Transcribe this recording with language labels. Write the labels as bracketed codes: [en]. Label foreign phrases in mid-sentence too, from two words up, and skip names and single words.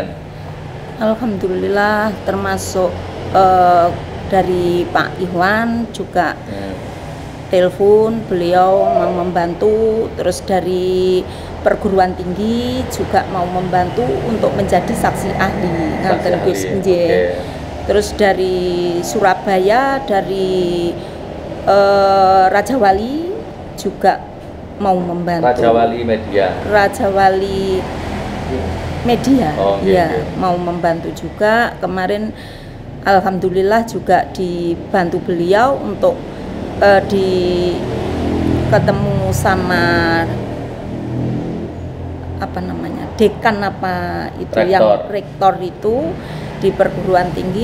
[id] Alhamdulillah termasuk dari Pak Iwan juga telepon, beliau mau membantu, terus dari perguruan tinggi juga mau membantu untuk menjadi saksi ahli nganten Gus nggih. Terus dari Surabaya, dari Raja Wali juga mau membantu. Raja Wali Media. Oh, ya, mau membantu juga. Kemarin alhamdulillah juga dibantu beliau untuk ketemu sama apa namanya, dekan apa itu, rektor itu di perguruan tinggi.